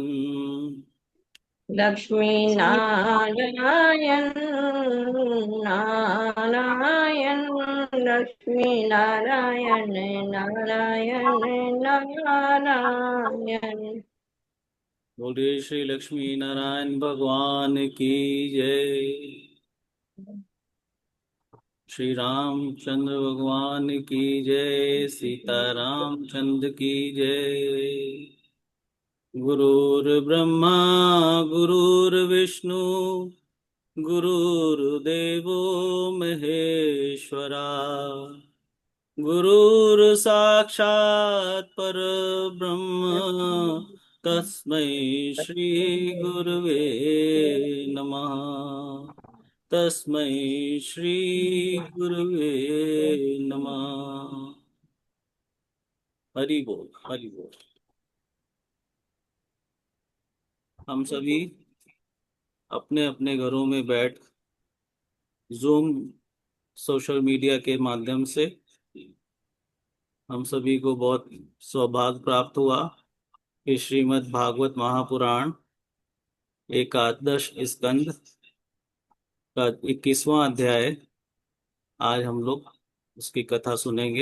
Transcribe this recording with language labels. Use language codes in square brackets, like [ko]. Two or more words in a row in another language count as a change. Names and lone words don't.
[hi] लक्ष्मी नारायण नारायण, लक्ष्मी नारायण नारायण नारायण। बोलिए श्री लक्ष्मी नारायण भगवान की जय। श्री रामचंद्र भगवान की जय, सीता रामचंद्र की जय। [sa] गुरुर्ब्रह्मा गुरुर्विष्णु, गुरुर्देवो महेश्वरा, गुरुर्साक्षात् परब्रह्म, तस्मै श्री गुरुवे नमः। तस्मै श्री गुरुवे नमः। [hi] हरि बोल हरि बोल। हम सभी अपने अपने घरों में बैठ जूम [en] social media [hi] के माध्यम से हम सभी को बहुत सौभाग्य प्राप्त हुआ कि श्रीमद् भागवत महापुराण एकादश स्कंद का 21वां अध्याय आज हम लोग उसकी कथा सुनेंगे।